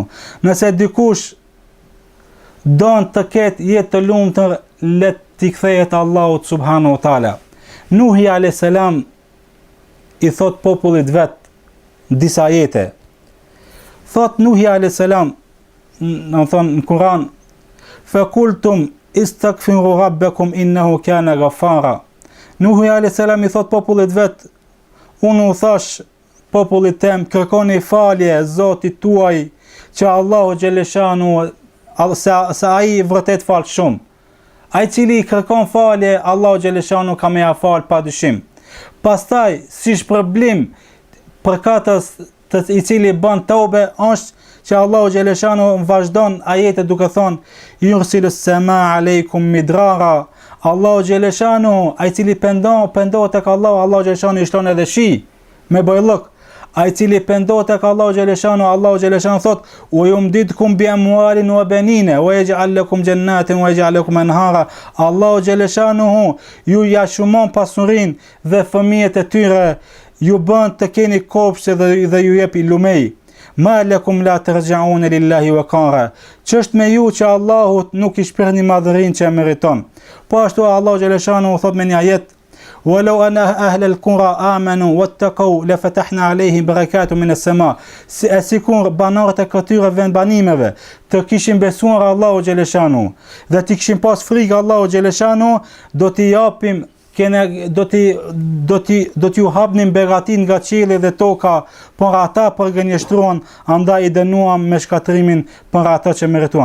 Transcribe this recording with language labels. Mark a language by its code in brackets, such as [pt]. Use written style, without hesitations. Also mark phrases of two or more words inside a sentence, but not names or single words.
[sq] Nëse dikush don të ketë jetë të lumtur, le t'i kthehet Allahut [ar] سبحانه وتعالى. [sq] Nuhi [ar] عليه السلام [sq] i thot popullit vet disa ajete. [ar] Thot Nuhi عليه السلام, [sq] në Kur'an, [ar] فقلت استغفروا ربكم إنه كان غفارا. [sq] Nuhi [ar] عليه السلام [sq] i thot popullit vet, unë u thash popullit tem, kërkoni falje Zotit tuaj, që Allahu xhaleshanu se ai vërtet fal shumë. Ai cili kërkon falje, Allahu xhaleshanu ka me ja fal pa dyshim. Pastaj, si shpërblim për katës i cili bën tobe, është që Allahu xhaleshanu vazhdon ajete duke thonë [ar] يرسل السماء عليكم مدرارا. [sq] Allahu xhaleshanu, ai cili pendohet tek Allahu xhaleshanu i shton edhe shi me bojllëk. Ai cili pendohet tek Allahu xhaleshanu thot: [ar] "ويمددكم بأموال وبنين ويجعل لكم جنات ويجعل لكم أنهارا." [sq] Allahu xhaleshanu ju ja shumon pasurinë dhe fëmijët e tyre, ju bën të keni kopshte dhe ju jep lumej. [ar] ما لكم لا ترجون لله وقارا. [sq] Ç'është me ju që Allahut nuk i shpirni madhërinë që e meriton. Po ashtu Allahu xhaleshanu thot me një ajet: [ar] "ولو أن أهل القرى آمنوا واتقوا لفتحنا عليهم بركات من السماء." [sq] Sikur banorët e këtyre vendbanimeve të kishin besuar Allahu xhaleshanu dhe të kishin pas frikë Allahu xhaleshanu, do t'i japim do t'ju hapnim begatin nga qielli dhe toka, por ata përgënjeshtruan, andaj i dënuam me shkatrimin për ata që merituan.